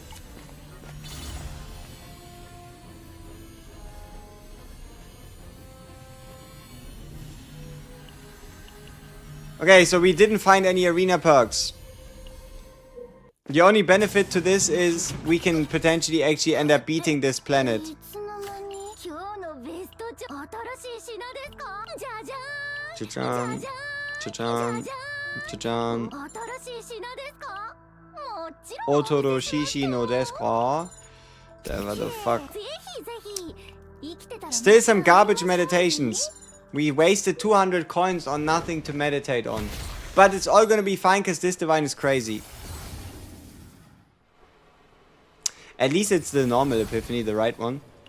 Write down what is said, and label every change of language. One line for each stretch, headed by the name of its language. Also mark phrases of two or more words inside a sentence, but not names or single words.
English: Okay, so we didn't find any arena perks. The only benefit to this is we can potentially actually end up beating this planet. Chajan.
Japanese: Otoro shishi no desu ka?
English: Whatever the fuck. Still some garbage meditations. We wasted 200 coins on nothing to meditate on. But it's all gonna be fine because this divine is crazy. At least it's the normal epiphany, the right one.